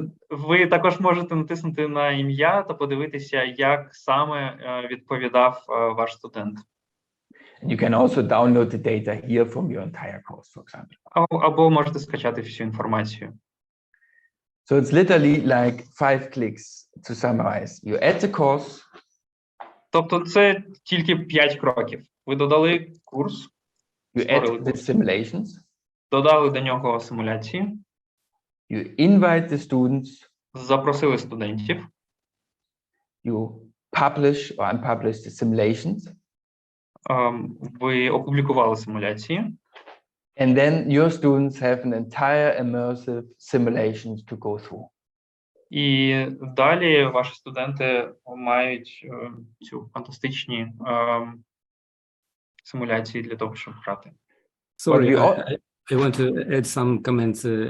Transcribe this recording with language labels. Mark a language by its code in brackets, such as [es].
[uk] Ви також можете натиснути на ім'я та подивитися, як саме відповідав ваш студент. [en] You can also download the data here from your entire course, for example. [uk] Або можете скачати всю інформацію. [en] So it's literally like 5 clicks to summarize. You add the course. [uk] Тобто це тільки 5 кроків. Ви додали курс, [en] You add the simulations. [uk] Додали до нього симуляції. [en] You invite the students. [uk] Запросили студентів. [en] You publish or unpublish the simulations. [uk] Ви опублікували симуляції. [en] And then your students have an entire immersive simulations to go through. [uk] І далі ваші студенти мають цю фантастичні симуляції для того, щоб грати. [en] Sorry, I want to add some comments.